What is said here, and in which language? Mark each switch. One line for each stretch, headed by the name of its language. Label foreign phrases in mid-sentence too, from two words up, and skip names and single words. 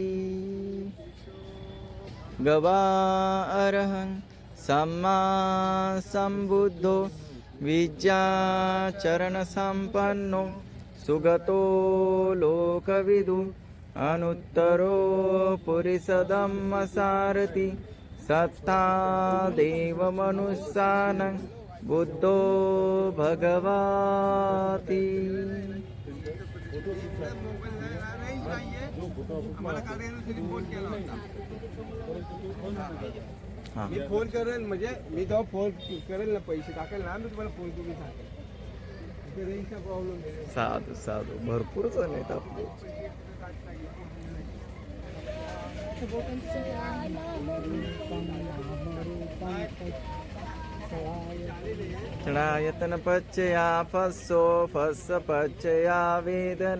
Pali: गवा अरहं सम्मा सम्बुद्धो विद्याचरण संपन्नो सुगतो लोकविदु अनुत्तरो पुरिसदम्म सारथि सत्ता देव मनुष्याणं बुद्धो भगवाति।
Marathi: मी फोन करेल म्हणजे मी तेव्हा फोन करेल ना पैसे टाकेल ना मी तुम्हाला फोन करून सांगेल. रेंजचा प्रॉब्लेम आहे. साधू साधू भरपूर जण आहेत आपले.
Pali: क्षणायतन पच्चया फस्सो फस्स पच्चया वेदना